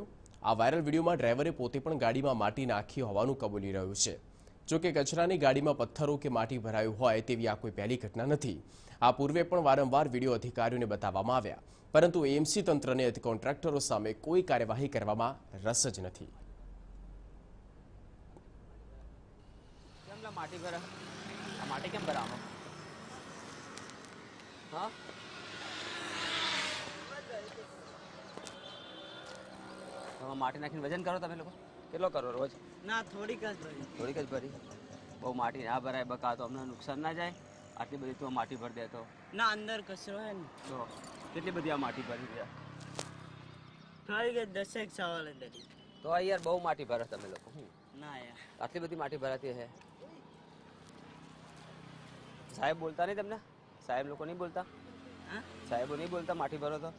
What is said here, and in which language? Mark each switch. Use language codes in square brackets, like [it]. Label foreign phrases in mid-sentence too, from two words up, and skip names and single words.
[gu] આ વાયરલ વિડીયોમાં ડ્રાઈવરે પોતે પણ ગાડીમાં માટી નાખી હોવાનું કબૂલી રહ્યું છે। જો કે કચરાની ગાડીમાં પથ્થરો કે માટી ભરાયું હોય તેવી આ કોઈ પહેલી ઘટના નથી। આ પૂર્વે પણ વારંવાર વિડીયો અધિકારીઓને બતાવવામાં આવ્યા, પરંતુ એએમસી તંત્રને કોન્ટ્રાક્ટરો સામે કોઈ કાર્યવાહી કરવામાં રસ જ નથી। માટી ભરા માટી કેમ ભરા હાં તો માટી નાખી વજન કરો તમે લોગ કેટલો કરો રોજ ના થોડી જ ભરી બહુ માટી ના ભરાય બકા તો હમને નુકસાન ના જાએ આટલી બડી તો માટી ભર દે તો ના અંદર કચરો હૈ ને तो કેટલી બધી આ માટી ભરી છે થઈ ગઈ 10 સવાલ અંદર તો આ યાર બહુ માટી ભરે તમે લોકો ના યાર આટલી બધી માટી ભરાતી હે સાહેબ બોલતા નહીં તમને સાહેબ લોકો નહીં બોલતા હા સાહેબો નહીં બોલતા માટી ભરો તો